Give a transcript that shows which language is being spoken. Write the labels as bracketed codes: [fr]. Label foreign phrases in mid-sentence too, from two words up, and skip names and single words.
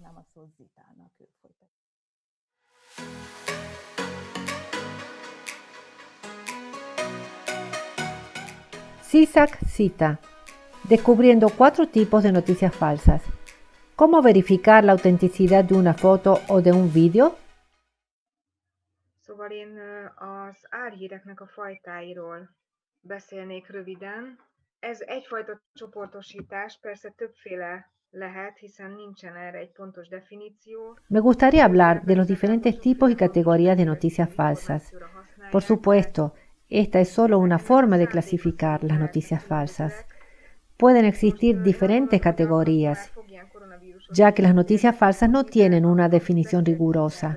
[es] Zizek cita, descubriendo 4 tipos de noticias falsas. ¿Cómo verificar la autenticidad de una foto o de un vídeo? [hu] Szóval én az álhíreknek a fajtáiról beszélnék röviden. Ez egyfajta csoportosítás, persze többféle lehet, hiszen nincsen erre egy pontos definíció. [es] Me gustaría hablar de los diferentes tipos y categorías de noticias falsas. Por supuesto, esta es solo una forma de clasificar las noticias falsas. Pueden existir diferentes categorías, ya que las noticias falsas no tienen una definición rigurosa.